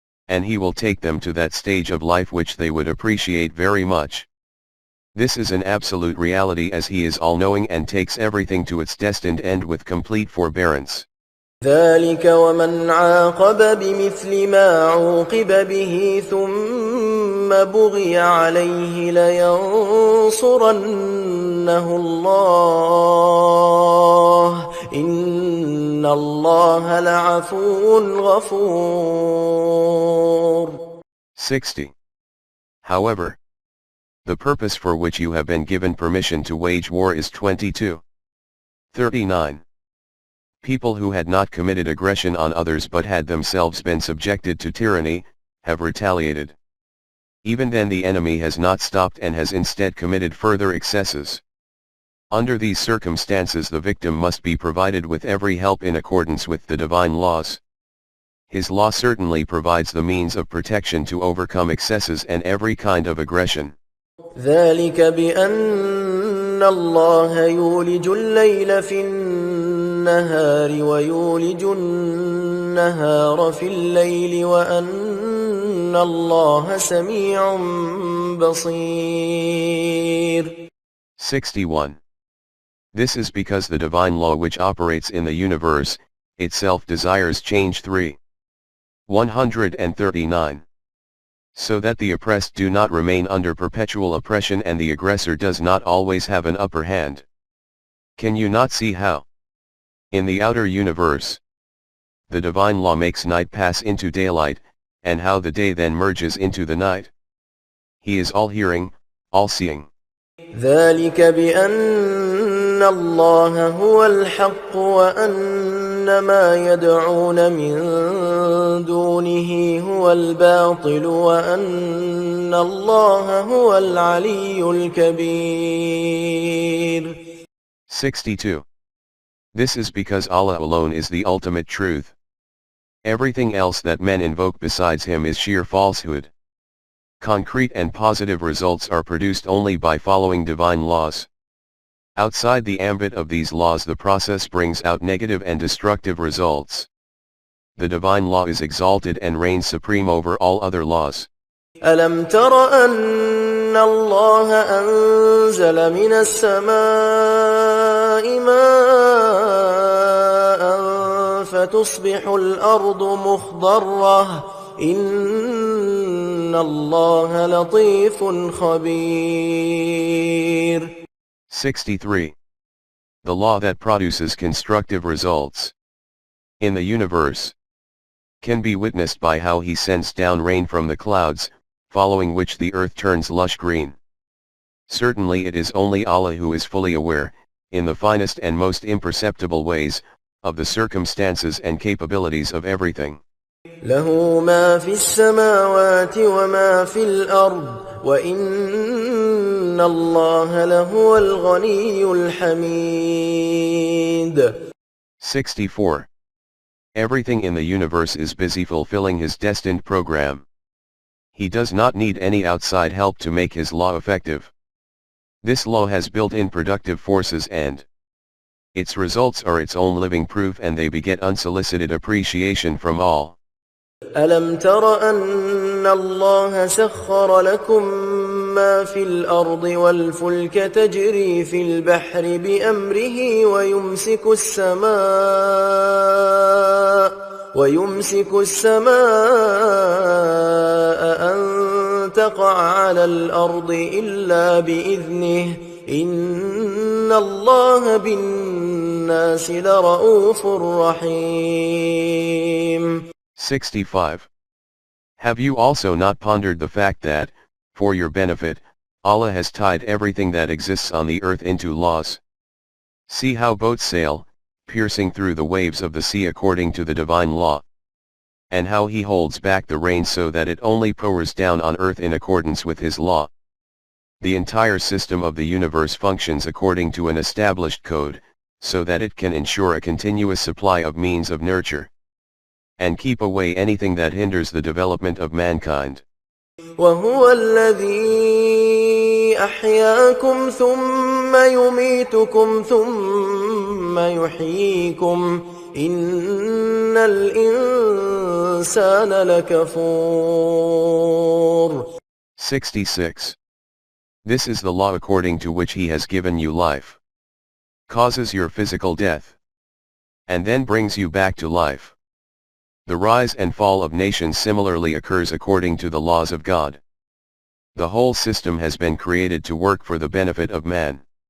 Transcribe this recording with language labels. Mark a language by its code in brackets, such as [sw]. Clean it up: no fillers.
[en] And He will take them to that stage of life which they would appreciate very much. This is an absolute reality, as He is all-knowing and takes everything to its destined end with complete forbearance. [ar] ذلك ومن عاقب بمثل ما عوقب به ثم بغي عليه لينصرنه الله إن الله لعفو غفور. [en] 60. However, the purpose for which you have been given permission to wage war is 22. 39. People who had not committed aggression on others but had themselves been subjected to tyranny, have retaliated. Even then the enemy has not stopped and has instead committed further excesses. Under these circumstances the victim must be provided with every help in accordance with the divine laws. His law certainly provides the means of protection to overcome excesses and every kind of aggression. [ar] ذلك بأن الله يولج الليل في النهار ويولج النهار في الليل وأن الله سميع بصير. [en] 61. This is because the divine law which operates in the universe, itself desires change. 139. So that the oppressed do not remain under perpetual oppression and the aggressor does not always have an upper hand. Can you not see how, in the outer universe, the divine law makes night pass into daylight, and how the day then merges into the night? He is all-hearing, all-seeing. [ar] ذلك بأن الله هو الحق وأن ما يدعون من دونه هو الباطل وأن الله هو العلي الكبير. [en] 62. This is because Allah alone is the ultimate truth. Everything else that men invoke besides Him is sheer falsehood. Concrete and positive results are produced only by following divine laws. Outside the ambit of these laws, the process brings out negative and destructive results. The divine law is exalted and reigns supreme over all other laws. [ar] ألم تر أن الله أنزل من السماء ماء فتصبح الأرض مخضرة إن الله لطيف خبير. [en] 63. The law that produces constructive results in the universe can be witnessed by how He sends down rain from the clouds, following which the earth turns lush green. Certainly it is only Allah who is fully aware, in the finest and most imperceptible ways, of the circumstances and capabilities of everything. [ar] له ما في السماوات وما في الأرض وإن الله لهو الغني الحميد. [en] 64. Everything in the universe is busy fulfilling His destined program. He does not need any outside help to make His law effective. This law has built-in productive forces and its results are its own living proof, and they beget unsolicited appreciation from all. [ar] ألم تر أن الله سخر لكم ما في الأرض والفلك تجري في البحر بأمره ويمسك السماء أن تقع على الأرض إلا بإذنه إن الله بالناس لرؤوف رحيم. [en] 65. Have you also not pondered the fact that, for your benefit, Allah has tied everything that exists on the earth into laws? See how boats sail, piercing through the waves of the sea according to the divine law. And how He holds back the rain so that it only pours down on earth in accordance with His law. The entire system of the universe functions according to an established code, so that it can ensure a continuous supply of means of nurture and keep away anything that hinders the development of mankind. [ar] وهو الذي أحياكم ثم يميتكم ثم يحييكم إن الإنسان لكفور. [en] 66. This is the law according to which He has given you life, causes your physical death, and then brings you back to life. The rise and fall of nations similarly occurs according to the laws of God. The whole system has been created to work for the benefit of man.